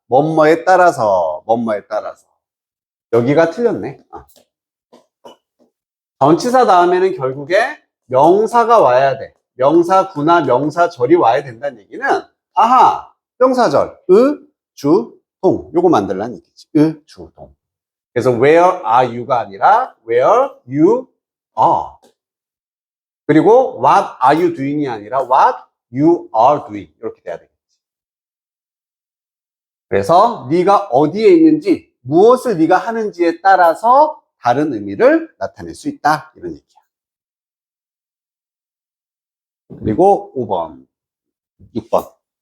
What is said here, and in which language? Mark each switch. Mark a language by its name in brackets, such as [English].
[Korean] 뭐뭐에 따라서, 뭐뭐에 따라서. 여기가 틀렸네. 전치사 다음에는 결국에 명사가 와야 돼. 명사구나 명사절이 와야 된다는 얘기는 아하, 명사절, 주, 동. 요거 만들라는 얘기지. 주, 동. 그래서 [English] where are you가 [Korean] 아니라 [English] where you are. [Korean] 그리고 [English] what are you doing이 [Korean] 아니라 [English] what you are doing. [Korean] 이렇게 돼야 되겠지. 그래서 네가 어디에 있는지, 무엇을 네가 하는지에 따라서 다른 의미를 나타낼 수 있다. 이런 얘기야. 그리고 5번, 6번.